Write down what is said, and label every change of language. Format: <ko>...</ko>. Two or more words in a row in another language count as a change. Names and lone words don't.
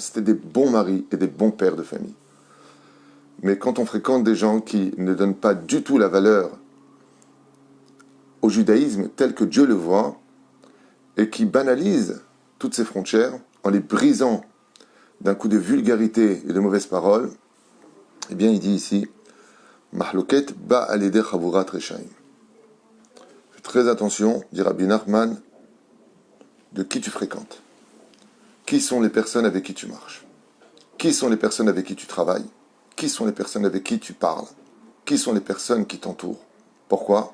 <fr>C'était des bons maris et des bons pères de famille. Mais quand on fréquente des gens qui ne donnent pas du tout la valeur au judaïsme tel que Dieu le voit, et qui banalisent toutes ces frontières en les brisant d'un coup de vulgarité et de mauvaises paroles, eh bien il dit ici,</fr> <he>מחלוקת בא לעדר חבורת רשעים.</he> <fr>Fais très attention, dit Rabbi Nachman, de qui tu fréquentes. Qui sont les personnes avec qui tu marches? Qui sont les personnes avec qui tu travailles? Qui sont les personnes avec qui tu parles? Qui sont les personnes qui t'entourent? Pourquoi?</fr>